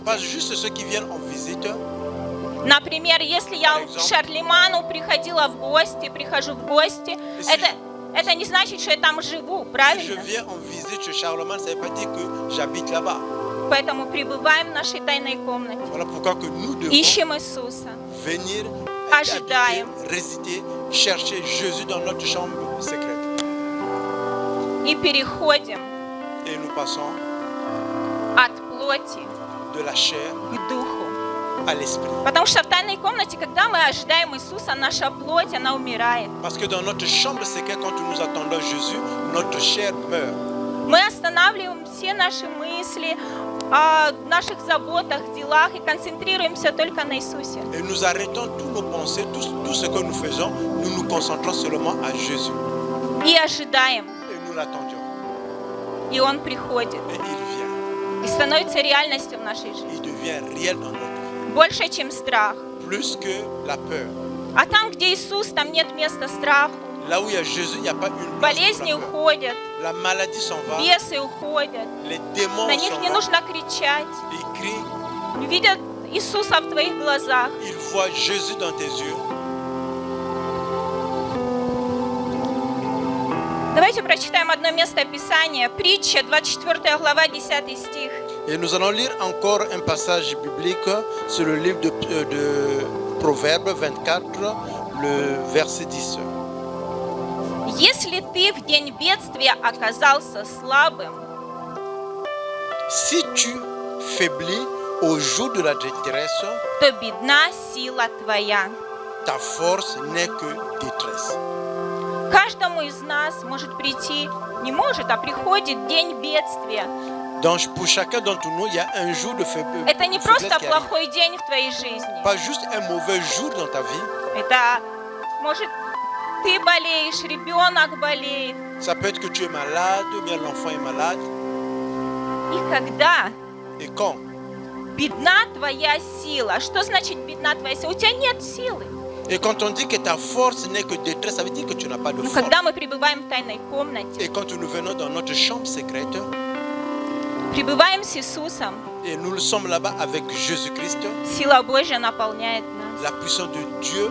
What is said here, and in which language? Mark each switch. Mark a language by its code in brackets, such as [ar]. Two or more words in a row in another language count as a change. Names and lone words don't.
[fr] pas juste ceux qui viennent en visite. [ru] Например, если я к Шарлеману приходила в гости, прихожу в гости, это не значит, что я там живу, [fr] Si je [ru] правильно? [fr] viens en visite chez Charlemagne, ça ne veut pas dire que j'habite là-bas. [ru] Поэтому пребываем в нашей тайной комнате, [fr] Voilà pourquoi que nous devons [ru] ищем Иисуса, [fr] venir, [ru] ожидаем [fr] habiter, résider, chercher Jésus dans notre chambre secrète. [ru] и переходим [fr] Et nous passons [ru] от плоти [fr] de la chair [ru] к духу. [fr] à l'esprit. [ru] Потому что в тайной комнате, когда мы ожидаем Иисуса, наша плоть, она умирает. [fr] Parce que dans notre chambre secrète, quand nous attendons Jésus, notre chair meurt. [ru] Мы останавливаем все наши мысли о наших заботах, делах и концентрируемся только на Иисусе. [fr] Et nous arrêtons toutes nos pensées, tout ce que nous faisons, nous nous concentrons seulement à Jésus. [ru] И ожидаем. [fr] Et nous l'attendions. [ru] И Он приходит. [fr] Et il vient. [ru] И становится реальностью в нашей жизни. [fr] Il devient réel dans notre vie. [ru] Больше, чем страх. [fr] Plus que la peur. [ru] А там, где Иисус, там нет места страху. [fr] Là où il y a Jésus, il n'y a pas une place pour [ru] Болезни [fr] la peur. [ru] уходят, [fr] La maladie s'en va. [ru] бесы уходят. [fr] Les démons [ru] На них [fr] s'en [ru] не [fr] vont. [ru] нужно кричать. [fr] Ils crient. [ru] Видят Иисуса в твоих глазах. [fr] Ils voient Jésus dans tes yeux. [ru] Давайте прочитаем одно место Писания. Притча, 24 глава, 10 стих. [fr] Et nous allons lire encore un passage biblique sur le livre de Proverbes 24, le verset 10. [ru] Если ты в день бедствия оказался слабым, [fr] Si tu faiblis au jour de la détresse, [ru] то бедна сила твоя. [fr] ta force n'est que détresse. [ru] Каждому из нас может прийти, не может, а приходит день бедствия. [fr] Donc pour chacun d'entre nous, il y a un jour de faiblesse. [ru] Это не просто плохой день в твоей жизни. [fr] Pas juste un mauvais jour dans ta vie. [ru] Это, может, ты болеешь, ребенок болеет. [fr] Ça peut être que tu es malade, ou bien l'enfant est malade. [ru] И когда [fr] Et quand [ru] бедна твоя сила, что значит бедна твоя сила? У тебя нет силы. [fr] Et quand on dit que ta force n'est que détresse, ça veut dire que tu n'as pas de [ru] Но [fr] force. [ru] когда мы пребываем в тайной комнате, [fr] Et quand nous venons dans notre chambre secrète, [ru] пребываем с Иисусом, [fr] et nous sommes là-bas avec Jésus-Christ, [ru] сила Божья наполняет нас. [fr] la puissance de Dieu,